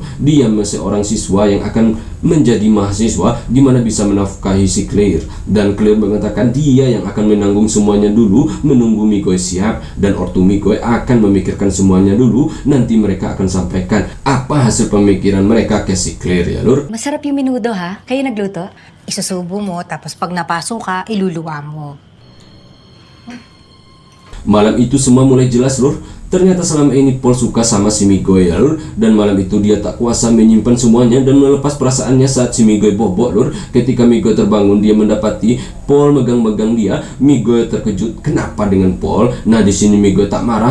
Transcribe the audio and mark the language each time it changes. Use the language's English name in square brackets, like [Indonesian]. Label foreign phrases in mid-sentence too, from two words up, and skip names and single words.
[Indonesian] Dia seorang siswa yang akan menjadi mahasiswa, gimana bisa menafkahi si Claire. Dan Claire mengatakan dia yang akan menanggung semuanya dulu, menunggu Miguel siap. Dan ortu Miguel akan memikirkan semuanya dulu. Nanti mereka akan sampaikan apa hasil pemikiran mereka ke si Claire ya lur. [Filipino] Masarap yung minudo ha? Kayo nagluto? Isusubo mo, tapos pag napasok ka, iluluwa mo. [Indonesian] Malam itu semua mulai jelas lur. Ternyata selama ini Paul suka sama si Miguel ya lur. Dan malam itu dia tak kuasa menyimpan semuanya dan melepas perasaannya saat si Miguel bobok lur. Ketika Miguel terbangun, dia mendapati Paul megang-megang dia. Miguel terkejut, kenapa dengan Paul? Nah di sini Miguel tak marah.